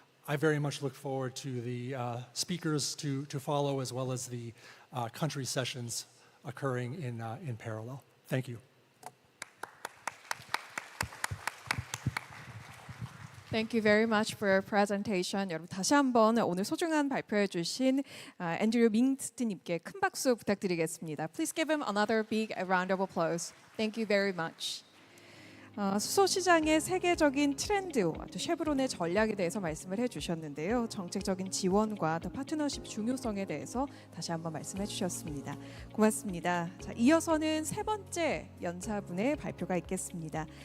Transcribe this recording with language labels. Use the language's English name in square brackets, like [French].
[English] I very much look forward to the speakers to follow, as well as the country sessions occurring in parallel. Thank you. Thank you very much for your presentation. [Korean] 여러분 다시 한번 오늘 소중한 발표해 주신 앤드류 밍스트님께 큰 박수 부탁드리겠습니다. [English] Please give him another big round of applause. Thank you very much. [Korean] 수소시장의 세계적인 트렌드, 또 쉐브론의 전략에 대해서 말씀을 해주셨는데요. 정책적인 지원과 또 파트너십 중요성에 대해서 다시 한번 말씀해 주셨습니다. 고맙습니다. 자, 이어서는 3번째 연사분의 발표가 있겠습니다.